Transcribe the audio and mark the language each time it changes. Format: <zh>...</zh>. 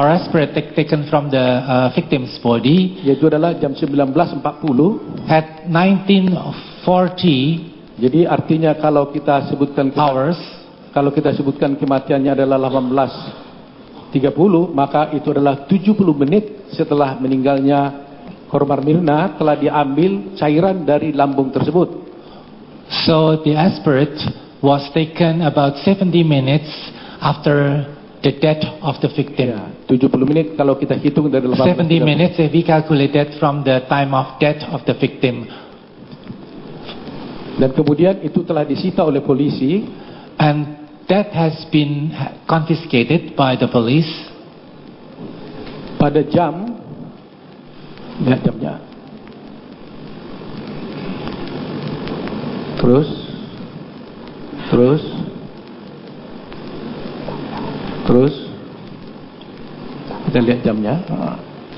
<en>or aspirate taken from the victim's body,</en> <id>yaitu adalah jam 19.40</id> <en>at 19:40.</en> <id>Jadi artinya kalau kita sebutkan</id> <en>hours,</en> <id>kalau kita sebutkan kematiannya adalah 18.30, maka itu adalah 70 menit setelah meninggalnya korban Mirna telah diambil cairan dari lambung tersebut.</id> <en>So the aspirate was taken about 70 minutes after the death of the victim.</en> <id>Ya, 70 menit kalau kita hitung dari</id> <en>70 minutes if we calculated from the time of death of the victim.</en> <id>Dan kemudian itu telah disita oleh polisi,</id> <en>and that has been confiscated by the police</en> <id>pada jam, lihat jamnya, terus kita lihat jamnya.</id>